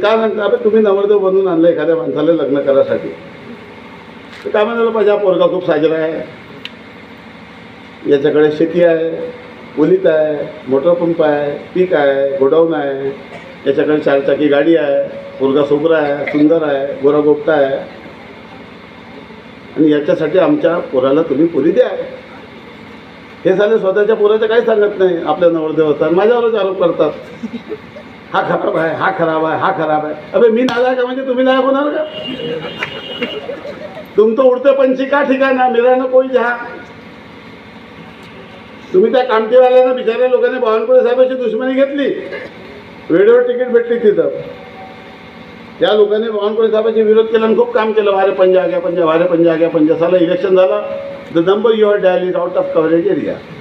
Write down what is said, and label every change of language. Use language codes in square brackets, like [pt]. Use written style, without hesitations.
[mr] काय म्हणतात, अरे तुम्ही नवरदेव बनवून आणलं एखाद्या माणसाला लग्न करायसाठी, तर काय म्हणायला पाहिजे, हा पोरगा खूप साजरा आहे, याच्याकडे शेती आहे, पोलीस आहे, मोटर पंप आहे, पीक आहे, गोडाऊन आहे, याच्याकडे 4 चाकी गाडी आहे, पोरगा सोबरा आहे, सुंदर आहे, गोरा गोपटा आहे, आणि याच्यासाठी आमच्या पोराला तुम्ही पुरी द्या. हे झाले स्वतःच्या पोराचं काही सांगत नाही, आपल्या नवरदेवाचा माझ्यावरच आरोप करतात, हा खराब आहे, हा खराब आहे, हा खराब आहे. अबे मी नालायक का म्हणजे तुम्ही नालायक होणार का? [hi] तुम तो उडते पंछी का ठिकाणा, मेरा ना कोई जहा. [mr] तुम्ही त्या कामठीवाल्यांना बिचाऱ्या लोकांनी बावनकुळे साहेबांची दुश्मनी घेतली, वेळेवर तिकीट भेटली तिथं. त्या लोकांनी बावनकुळे साहेबांचे विरोध केला आणि खूप काम केलं, [hi] वारे पंजा आ गया पंजा, [mr] वारे पंजा आ गया पंजा. साला इलेक्शन झालं, [en] The number your dial is out of coverage area.